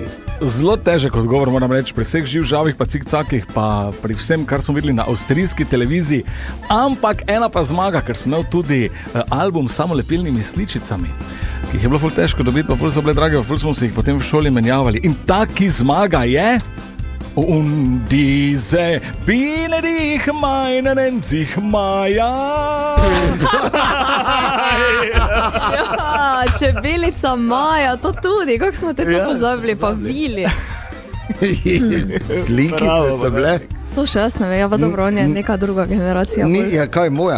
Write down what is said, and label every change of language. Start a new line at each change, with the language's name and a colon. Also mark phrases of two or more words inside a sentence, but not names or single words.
Slovenian: Zelo težek odgovor, moram reči, pri vseh živžavih, pa cikcakih, pa pri vsem, kar smo videli na avstrijski televiziji. Ampak ena pa zmaga, ker sem imel tudi album s samolepilnimi sličicami, ki jih je bilo ful težko dobiti, pa ful so bile drage, pa ful smo si jih potem v šoli menjavali. In taki zmaga je...
German: Und diese Biene, die ich meine, nennt sich Maja.
Slovenian: Ja, čebelica Maja, to tudi, kako smo te to pozabili, pa Vili. Slikice so bile. To še jaz ne vem, ja pa dobro, on je neka druga generacija. Ni, ja, kaj moja?